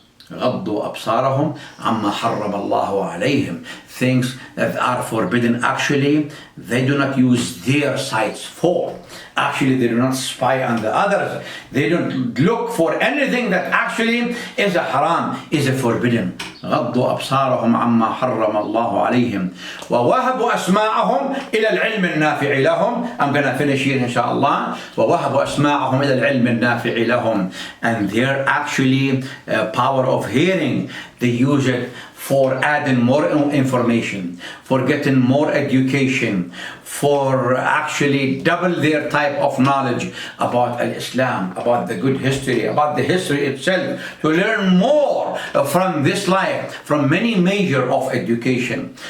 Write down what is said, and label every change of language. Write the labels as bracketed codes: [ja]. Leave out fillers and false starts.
[ar] غضوا أبصارهم عما حرم الله عليهم. [en] Things that are forbidden, actually, they do not use their sights for. Actually, they do not spy on the others. They don't look for anything that actually is a haram, is a forbidden. [ar] غضوا أبصارهم عما حرم الله عليهم ووهبوا أسماعهم إلى العلم النافع لهم. [en] I'm gonna finish here inshallah. [ar] ووهبوا أسماعهم إلى العلم النافع لهم. [en] And their actually power of hearing, they use it for adding more information, for getting more education, for actually double their type of knowledge about Islam, about the good history, about the history itself, to learn more from this life, from many measures of education.